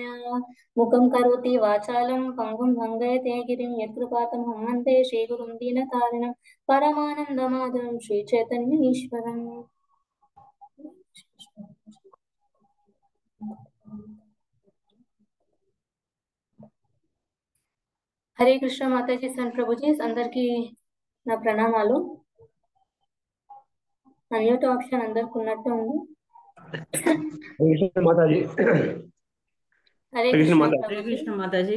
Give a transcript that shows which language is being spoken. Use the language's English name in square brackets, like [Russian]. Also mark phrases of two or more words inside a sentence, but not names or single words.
[Sanskrit] मुखं करोति वाचालं पंगुं लङ्घयते गिरिं यत्कृपातमहं वन्दे श्रीगुरुं दीनतारिणं परमानन्दमाधवं श्रीचैतन्यईश्वरम्। [Telugu] హరే కృష్ణ మాతాజీ సన్ ప్రభుజీ అందరికి నా ప్రణామాలు. అన్మ్యూట్ ఆప్షన్ అందరికి ఉన్నట్టు ఉంది. మాతాజీ హరే కృష్ణ హరే కృష్ణ మాతాజీ.